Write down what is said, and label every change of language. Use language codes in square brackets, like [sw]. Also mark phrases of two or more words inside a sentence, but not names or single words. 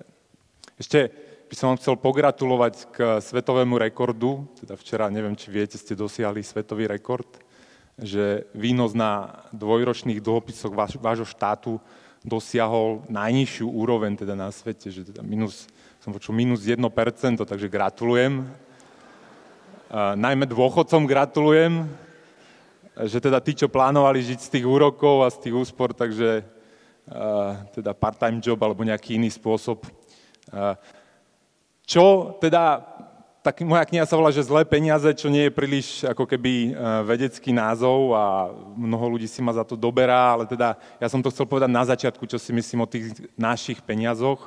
[sk] Ešte by som vám chcel pogratulovať k svetovému rekordu, teda včera, neviem, či viete, ste dosiahli svetový rekord, že výnos na dvojročných dlhopisoch vášho štátu dosiahol najnižšiu úroveň teda na svete, že teda som počul minus 1%, takže gratulujem. Najmä dôchodcom gratulujem, že teda tí, čo plánovali žiť z tých úrokov a z tých úspor, takže teda [en] part-time job [sk] alebo nejaký iný spôsob. Čo teda, tak moja kniha sa volá, že Zlé peniaze, čo nie je príliš ako keby vedecký názov a mnoho ľudí si ma za to doberá, ale teda ja som to chcel povedať na začiatku, čo si myslím o tých našich peniazoch.